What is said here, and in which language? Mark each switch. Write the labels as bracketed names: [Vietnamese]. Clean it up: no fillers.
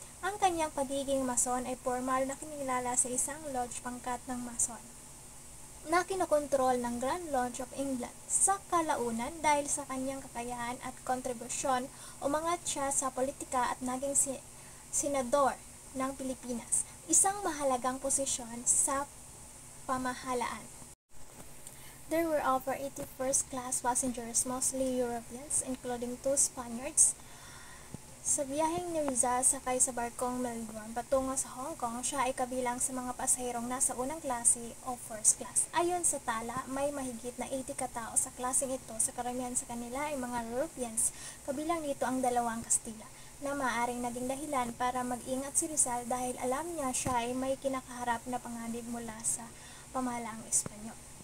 [Filipino] Ang kanyang pagiging Mason ay formal na kinilala sa isang lodge pangkat ng Mason na kinokontrol ng Grand Lodge of England. Sa kalaunan, dahil sa kanyang kakayahan at kontribusyon, umangat siya sa politika at naging senador ng Pilipinas, isang mahalagang posisyon sa pamahalaan. [English] There were over 80 first-class passengers, mostly Europeans, including 2 Spaniards, [Filipino] Sa biyaheng ni Rizal sakay sa barkong Melbourne patungo sa Hong Kong, siya ay kabilang sa mga pasahirong nasa unang klase o first class. Ayon sa tala, may mahigit na 80 katao sa klaseng ito, sa karamihan sa kanila ay mga Europeans, kabilang dito ang 2 Kastila, na maaaring naging dahilan para mag-ingat si Rizal dahil alam niya siya ay may kinakaharap na panganib mula sa pamahalaang Espanyol.